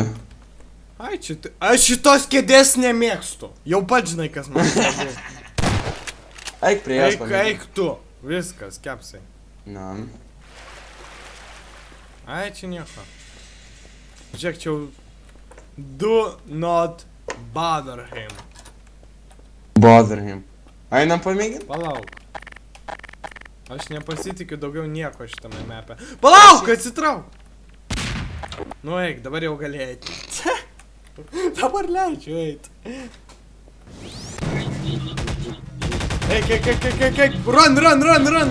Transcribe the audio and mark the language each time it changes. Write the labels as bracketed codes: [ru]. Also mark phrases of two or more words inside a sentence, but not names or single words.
[lt] Ai, čia... Aš šitos kėdės nemėgstu. Jau pats žinai, kas man svarbu. Eik prie jas pamėgti. Eik tu. Viskas, Kepsai. Na. Ai, čia nieko. Žiūrėk, čia jau... [en] Do not bother him. Bother him. [lt] Einam pamėgint? Palauk. Aš nepasitikiu daugiau nieko šitame mepe. Palauk, atsitrauk! Nu eik, dabar jau gali eiti. Dabar leidžiu eiti. Eik, run!